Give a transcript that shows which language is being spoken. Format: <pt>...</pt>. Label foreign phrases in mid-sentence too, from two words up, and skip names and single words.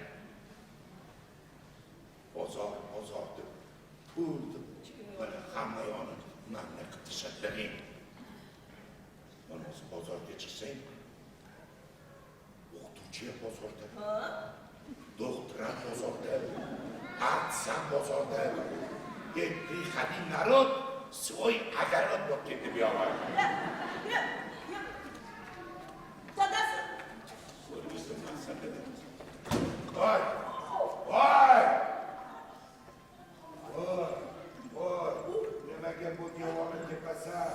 <uz>Bozor deb pul deb mana hamma yoni manni qitishadlaring. Mana bozorga chiqsang, o'qituvchi bozorda, doktor bozorda, artisan bozorda,</uz> <ru>приходи народ, свой огород</ru> <uz>bo'lib ketdi bu yoqqa. Dadasi. Voy! Nimaga bu devorni tepasan?</uz>